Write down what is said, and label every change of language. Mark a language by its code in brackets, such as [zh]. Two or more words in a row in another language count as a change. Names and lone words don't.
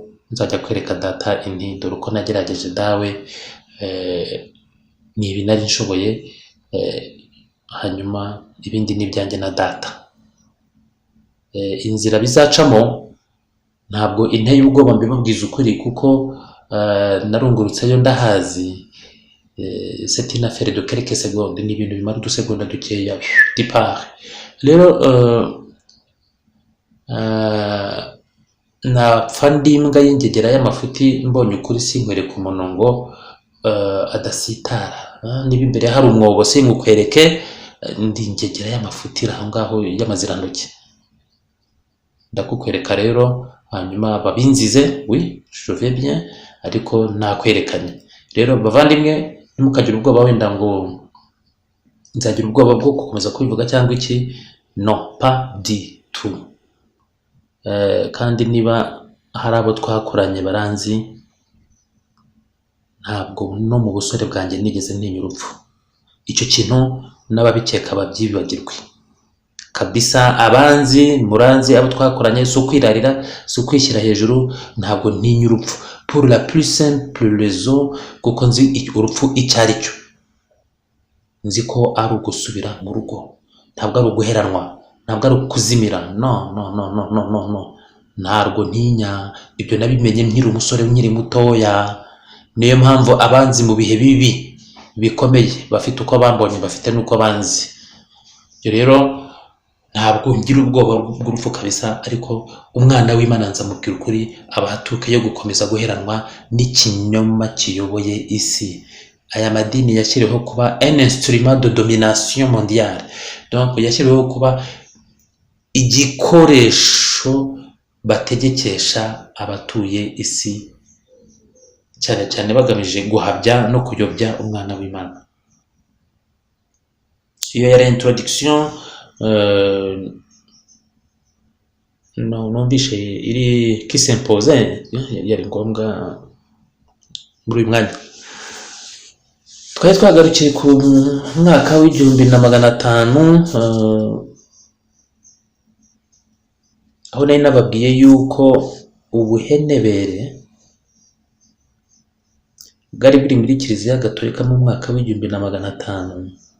[rw] Nzajya kwereka data inti dore uko nagerageje dawe, ni ibi nari nshoboye, hanyuma ibindi ni ibyanjye na data. Inzira bizacamo ntabwo inteye ubwoba, mbibabwiza ukuri, kuko narungurutseyo ndahazi. [fr] C'est une affaire de quelques secondes, [rw] ni ibintu bimara udusegonda dukeya dipart. Rero napfa ndi imbwa y'ingegera y'amafuti mbonye ukuri sinkwereka umuntu ngo adasitara. Niba imbere hari umwobo sinkukwereke, ndi ingegera y'amafuti aho ngaho y'amazirantoki, ndakukwereka rero, hanyuma babinzize, [fr] oui je vais bien, [rw] ariko nakwerekanye. Rero bavandimwe, ntimukagire ubwoba wenda ngo nzagira ubwoba bwo gukomeza kubivuga cyangwa iki, [fr] non pas du tout. [rw] Kandi niba hari abo twakoranye baranzi, ntabwo no mu busore bwanjye nigeze ntinya urupfu. Icyo kintu n'ababikeka babyibagirwe kabisa. Abanzi muranzi, abo twakoranye, si ukwirarira, si ukwishyira hejuru, ntabwo ntinya urupfu [fr] pour la plus simple raison, [rw] kuko nzi urupfu icyo ari cyo. Nzi ko ari ugusubira mu rugo, ntabwo ari uguheranwa, ntabwo ari ukuzimira. No, ntabwo ntinya. Ibyo nabimenye nkiri umusore, nkiri mutoya. Niyo mpamvu abanzi mu bihe bibi bikomeye bafite uko bambonye, bafite n'uko banzi. Ibyo rero ntabwo ngira ubwoba bw'urupfu kabisa, ariko umwana w'Imana nzamubwira ukuri, abahatuke yo gukomeza guheranwa n'ikinyoma kiyoboye isi. Aya madini yashyiriweho kuba [fr] un instrument de domination mondiale, [rw] donc yashyiriweho kuba igikoresho bategekesha abatuye isi, cyane cyane bagamije guhabya no kuyobya umwana w'Imana. Iyo yari introduction numvishe iri [fr] qui s'impose, [rw] yari ngombwa muri uyu mwanya. Twari twagarukiye ku mwaka w'1500, aho nari nababwiye yuko ubuhenebere bwari buri muri kiliziya gatolika mu mwaka w'1500,